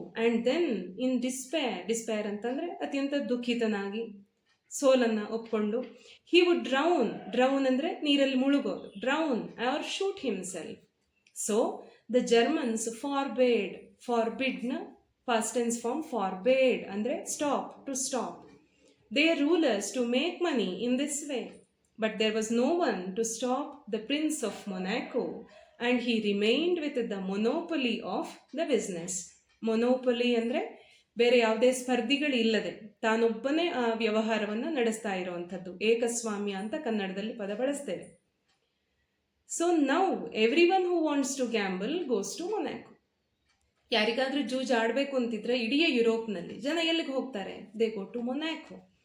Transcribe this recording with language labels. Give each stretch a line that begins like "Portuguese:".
English: and then in despair
Kannada: ಅಂತಂದರೆ ಅತ್ಯಂತ ದುಃಖಿತನಾಗಿ ಸೋಲನ್ನು ಒಪ್ಕೊಂಡು,
English: he would drown
Kannada: ಅಂದರೆ ನೀರಲ್ಲಿ ಮುಳುಗೋದು,
English: Drown or shoot himself. So the Germans ಫಾರ್ಬಿಡ್ನ past tense form forbade ಅಂದರೆ stop, to stop their rulers to make money in this way. But there was no one to stop the Prince of Monaco, and he remained with the monopoly of the business.
Kannada: ಮೊನೋಪೊಲಿ ಅಂದರೆ ಬೇರೆ ಯಾವುದೇ ಸ್ಪರ್ಧಿಗಳಿಲ್ಲದೆ ತಾನೊಬ್ಬನೇ ಆ ವ್ಯವಹಾರವನ್ನು ನಡೆಸ್ತಾ ಇರುವಂಥದ್ದು. ಏಕಸ್ವಾಮ್ಯ ಅಂತ ಕನ್ನಡದಲ್ಲಿ ಪದ ಬಳಸ್ತೇವೆ.
English: So now every one who wants to gamble goes to Monaco.
Kannada: ಯಾರಿಗಾದ್ರೂ ಜೂಜ್ ಆಡಬೇಕು ಅಂತಿದ್ರೆ ಇಡೀ ಯುರೋಪ್ನಲ್ಲಿ ಜನ ಎಲ್ಲಿಗೆ ಹೋಗ್ತಾರೆ?
English: They go to Monaco.